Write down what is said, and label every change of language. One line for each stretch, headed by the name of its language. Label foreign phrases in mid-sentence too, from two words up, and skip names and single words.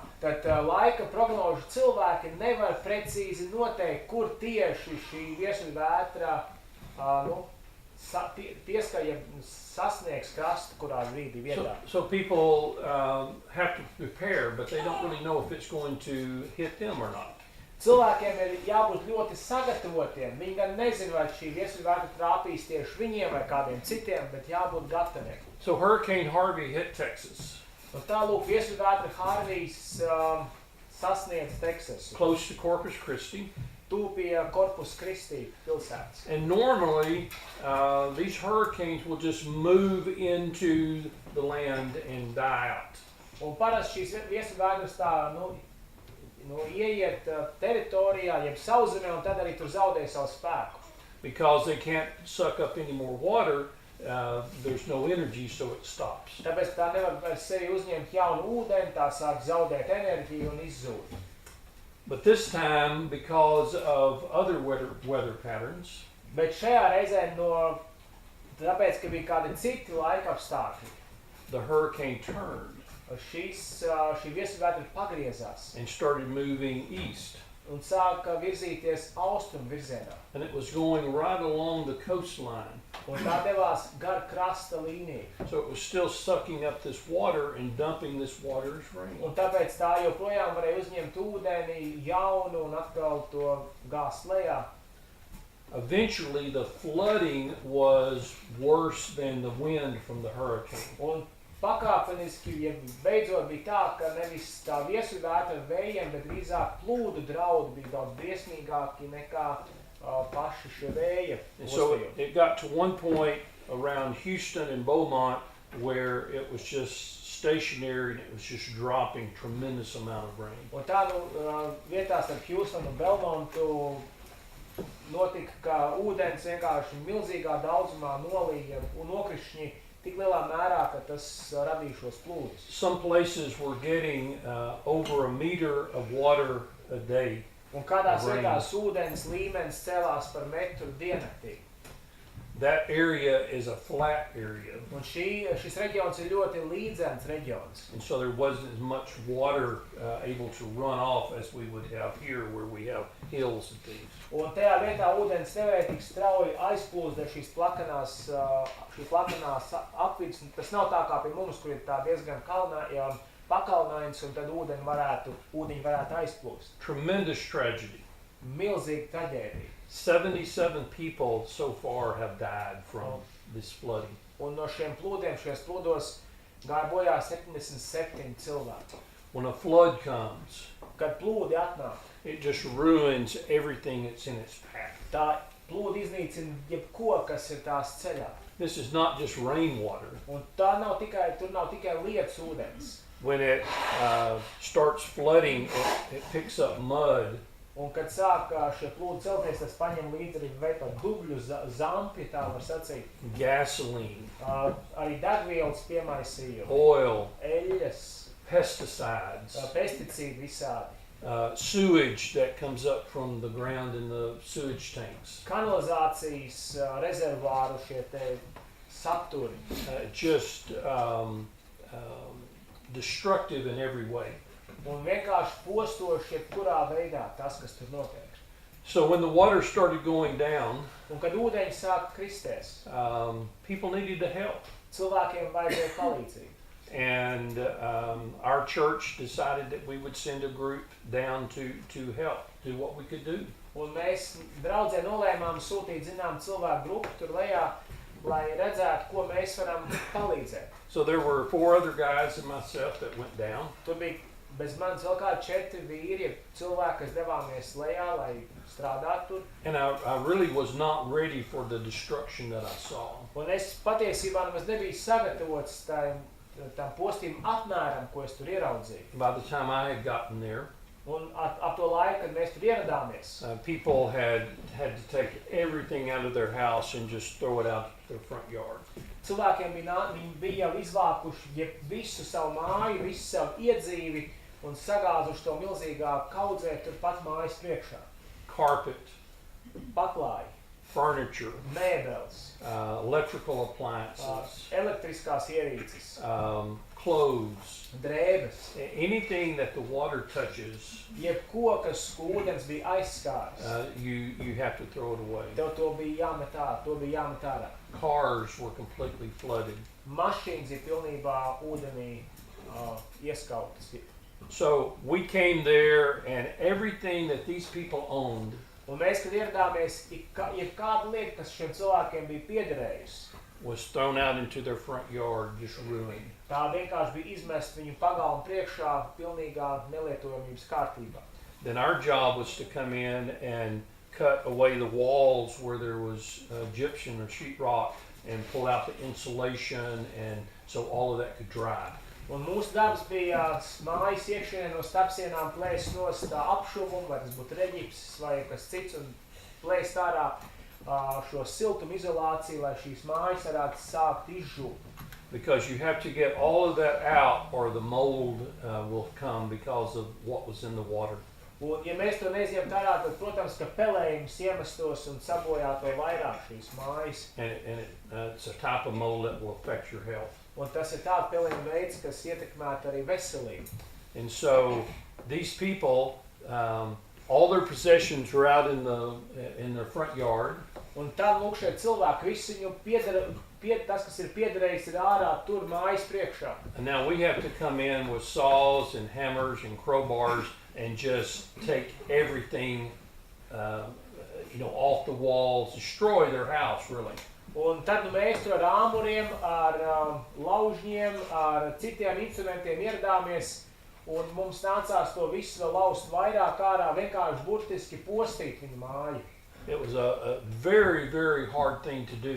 Latvian: tad laika prognožu cilvēki nevar precīzi noteikt, kur tieši šī viesuļvētra sasniegs krastu, kurā brīdī vietā.
English: So people have to prepare, but they don't really know if it's going to hit them or not.
Latvian: Cilvēkiem ir jābūt ļoti sagatavotiem. Viņi gan nezina, vai šī viesuļvētra trāpīs tieši viņiem vai kādiem citiem, bet jābūt gataviem.
English: So Hurricane Harvey hit Texas,
Latvian: Un tālūk viesuļvētra Hārvijs sasniedz Teksasu,
English: close to Corpus Christi.
Latvian: tūp pie Corpus Christi pilsētas.
English: And normally, these hurricanes will just move into the land and die out.
Latvian: Un parasti šīs viesuļvētras tā, ieiet teritorijā, jeb sauszemē, un tad arī tur zaudē savu spēku.
English: Because they can't suck up any more water, there's no energy, so it stops.
Latvian: Tāpēc tā nevar vairs sevi uzņemt jaunu ūdeni, tā sāk zaudēt enerģiju un izzūd.
English: But this time, because of other weather patterns,
Latvian: Bet šajā reizē tāpēc, ka bija kādi citi laika apstākļi,
English: the hurricane turned
Latvian: šī viesuļvētra pagriezās
English: and started moving east.
Latvian: un sāka virzīties austrumu virzienā.
English: And it was going right along the coastline.
Latvian: Un tā devās gar krasta līniju.
English: So it was still sucking up this water and dumping this water as rain.
Latvian: Un tāpēc tā joprojām varēja uzņemt ūdeni jaunu un atkal to gāzt lejā.
English: Eventually, the flooding was worse than the wind from the hurricane.
Latvian: Un pakāpeniski, beidzot bija tā, ka nevis tā viesuļvētra ar vējiem, bet drīzāk plūdu draudi bija daudz briesmīgāki nekā paši šie vēja.
English: And so it got to one point around Houston and Beaumont where it was just stationary and it was just dropping tremendous amount of rain.
Latvian: Un tā vietās ar Houstonu un Belmontu notika, ka ūdens vienkārši milzīgā daudzumā nolīja un nokrišņi tik lielā mērā, ka tas radīja šos plūdus.
English: Some places were getting over a meter of water a day.
Latvian: Un kādās vietās ūdens līmenis cēlās par metru diennaktī.
English: That area is a flat area.
Latvian: Un šis reģions ir ļoti līdzens reģions.
English: And so there wasn't as much water able to run off as we would have here where we have hills and things.
Latvian: Un tajā vietā ūdens nevarēja tik strauji aizplūst dēļ šī plakanās apvidus. Tas nav tā kā pie mums, kur ir tā diezgan pakalnains, un tad ūdeņi varētu aizplūst.
English: Tremendous tragedy.
Latvian: Milzīga traģēdija.
English: 77 people so far have died from this flooding.
Latvian: Un no šiem plūdiem, šajos plūdos gāja bojā 77 cilvēki.
English: When a flood comes,
Latvian: Kad plūdi atnāk,
English: it just ruins everything that's in its path.
Latvian: tā plūdi iznīcina jebko, kas ir tās ceļā.
English: This is not just rainwater.
Latvian: Un tur nav tikai lietas ūdens.
English: When it starts flooding, it picks up mud.
Latvian: Un kad sāk šie plūdi celties, tas paņem līdzi arī veidā dubļu zampi, tā var sacīt.
English: Gasoline,
Latvian: Arī degvielas piemaisījumu,
English: oil,
Latvian: eļļas,
English: pesticides,
Latvian: pesticīdi visādi.
English: Sewage that comes up from the ground in the sewage tanks.
Latvian: Kanalizācijas rezervāru šie te saturi.
English: Just destructive in every way.
Latvian: Un vienkārši postoši jebkurā veidā tas, kas tur notiek.
English: So when the water started going down,
Latvian: Un kad ūdeņi sāk kristies,
English: people needed to help.
Latvian: cilvēkiem vajadzēja palīdzību.
English: And our church decided that we would send a group down to help, do what we could do.
Latvian: Un mēs draudzē nolēmām sūtīt zinām cilvēku grupu tur lejā, lai redzētu, ko mēs varam palīdzēt.
English: So there were 4 other guys and myself that went down.
Latvian: Tur bija bez manis vēl kādi 4 vīri, cilvēki, kas devāmies lejā, lai strādātu tur.
English: And I really was not ready for the destruction that I saw.
Latvian: Un es patiesībā nemaz nebiju sagatavots tam postīm apmēram, ko es tur ieraudzīju.
English: By the time I had gotten there,
Latvian: Un ap to laiku, kad mēs tur ieradāmies,
English: people had to take everything out of their house and just throw it out their front yard.
Latvian: cilvēkiem viņi bija jau izvākuši visu savu māju, visu savu iedzīvi un sagāzuši to milzīgā kaudzē turpat mājas priekšā.
English: Carpet,
Latvian: Paklāji,
English: furniture,
Latvian: mēbeles,
English: electrical appliances,
Latvian: elektriskās ierīces,
English: clothes,
Latvian: drēbes,
English: anything that the water touches,
Latvian: jebko, kas ūdens bija aizskāris.
English: you have to throw it away.
Latvian: Tev to bija jāmet ārā.
English: Cars were completely flooded.
Latvian: Mašīnas ir pilnībā ūdenī ieskautas.
English: So we came there, and everything that these people owned
Latvian: Un mēs, kad ieradāmies, kāda lieta, kas šiem cilvēkiem bija piederējusi,
English: was thrown out into their front yard, just ruined.
Latvian: tā vienkārši bija izmesta viņu pagalmu priekšā pilnīgā nelietojamības kārtībā.
English: Then our job was to come in and cut away the walls where there was gypsum or sheetrock and pull out the insulation, and so all of that could dry.
Latvian: Un mūsu darbs bija mājas iekšienē no starpsienām plēst nost apšuvumu, vai tas būtu reģipsis vai kas cits, un plēst ārā šo siltumu izolāciju, lai šīs mājas varētu sākt izžūt.
English: Because you have to get all of that out, or the mold will come because of what was in the water.
Latvian: Un, ja mēs to neizņemtu ārā, tad, protams, ka pelējums iemestos un sabojātu vēl vairāk šīs mājas.
English: And it's a type of mold that will affect your health.
Latvian: Un tas ir tāds pelējuma veids, kas ietekmētu arī veselību.
English: And so these people, all their possessions were out in their front yard.
Latvian: Un tad, lūk, šie cilvēki, viss viņu tas, kas ir piederējis, ir ārā tur mājas priekšā.
English: And now we have to come in with saws and hammers and crowbars and just take everything, off the walls, destroy their house, really.
Latvian: Un tad mēs tur ar āmuriem, ar laužņiem, ar citiem instrumentiem ieradāmies, un mums nācās to visu vēl laust vairāk ārā, vienkārši burtiski postīt viņu māju.
English: It was a very, very hard thing to do.